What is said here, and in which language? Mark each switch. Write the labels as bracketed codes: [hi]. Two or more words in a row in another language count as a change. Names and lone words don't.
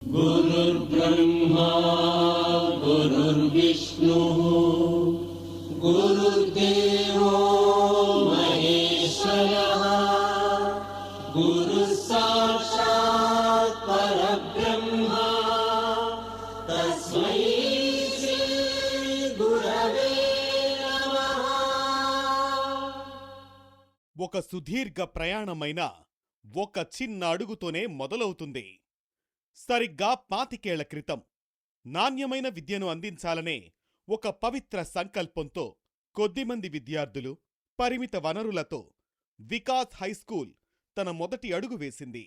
[sa] गुरुर्ब्रह्मा गुरुर्विष्णुः गुरुर्देवो महेश्वरः गुरुः साक्षात् परब्रह्म तस्मै श्री गुरवे नमः। [te] ఒక సుదీర్ఘ ప్రయాణమైన ఒక చిన్న అడుగుతోనే మొదలవుతుంది. సరిగ్గా 25 ఏళ్ల క్రితం నాణ్యమైన విద్యను అందించాలనే ఒక పవిత్ర సంకల్పంతో కొద్దిమంది విద్యార్థులు పరిమిత వనరులతో వికాస్ హైస్కూల్ తన మొదటి అడుగు వేసింది.